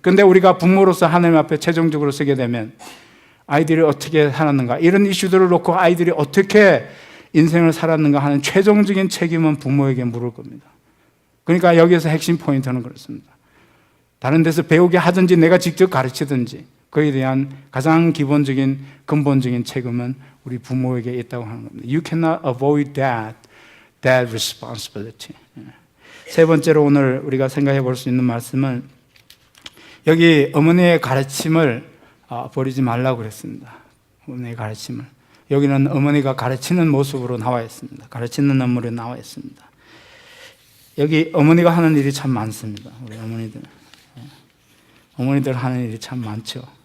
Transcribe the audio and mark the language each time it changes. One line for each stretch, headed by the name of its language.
Korean: 그런데 우리가 부모로서 하나님 앞에 최종적으로 서게 되면 아이들이 어떻게 살았는가, 이런 이슈들을 놓고 아이들이 어떻게 인생을 살았는가 하는 최종적인 책임은 부모에게 물을 겁니다. 그러니까 여기에서 핵심 포인트는 그렇습니다. 다른 데서 배우게 하든지 내가 직접 가르치든지 그에 대한 가장 기본적인 근본적인 책임은 우리 부모에게 있다고 하는 겁니다.
English: You cannot avoid that responsibility.
Korean: 세 번째로 오늘 우리가 생각해 볼 수 있는 말씀은 여기 어머니의 가르침을 버리지 말라고 그랬습니다. 어머니의 가르침을. 여기는 어머니가 가르치는 모습으로 나와 있습니다. 가르치는 업무로 나와 있습니다. 여기 어머니가 하는 일이 참 많습니다. 우리 어머니들 하는 일이 참 많죠.